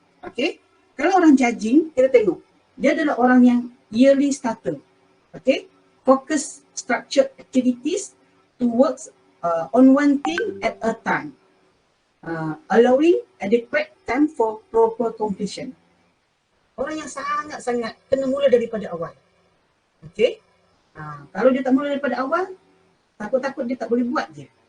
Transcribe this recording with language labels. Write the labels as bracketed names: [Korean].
[Malay] Okey, kalau orang judging, kita tengok dia adalah orang yang [English] yearly starter. Okey, focus structured activities to work on one thing at a time. Allowing adequate time for proper completion. [Malay] Orang yang sangat-sangat kena mula daripada awal. Okey. Kalau dia tak mula daripada awal, takut-takut dia tak boleh buat je.